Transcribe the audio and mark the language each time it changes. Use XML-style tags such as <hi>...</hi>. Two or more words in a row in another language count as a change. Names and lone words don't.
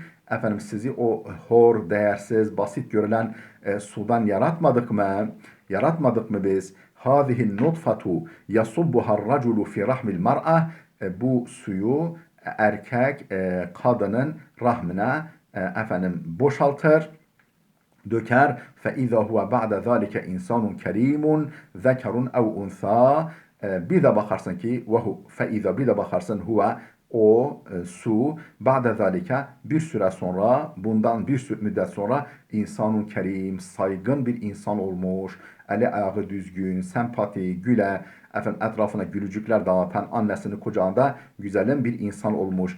<tr>Efendim sizi o hor, değersiz, basit görülen sudan yaratmadık mı? Yaratmadık mı biz?</tr> <ar>هذه النطفة يصبها الرجل في رحم المرأة.</ar> <tr>Bu suyu erkek kadının rahmine efendim boşaltır, döker.</tr> <ar>فَاِذَا هُوَ بَعْدَ ذَٰلِكَ اِنْسَانٌ كَر۪يمٌ ذَكَرٌ اَوْ اُنْثَى.</ar> <tr>Bir de bakarsın ki فَاِذَا bir de bakarsın huve o su</tr> <ar>بعد ذلك</ar> <tr>bir süre sonra, bundan bir müddet sonra</tr> <ar>إنسان كريم,</ar> <tr>saygın bir insan olmuş, eli ayağı düzgün, sempati, güle, efendim etrafına gülücükler dağıtan, annesini kucağında güzelim bir insan olmuş.</tr>